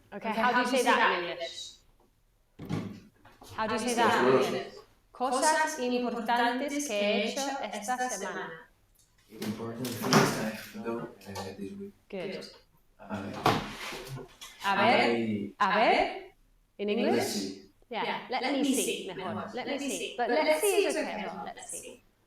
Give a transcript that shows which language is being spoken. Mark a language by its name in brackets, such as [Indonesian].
[English] Okay, how do you say that in English? How do you say that in English? [Spanish] Cosas importantes que he hecho esta semana. [English] Important things I've done this week. Good. [Spanish] A A ver, in [English] let's English? see. Yeah, let me see, mejor. Let me see. But let's see is okay, well, let's see.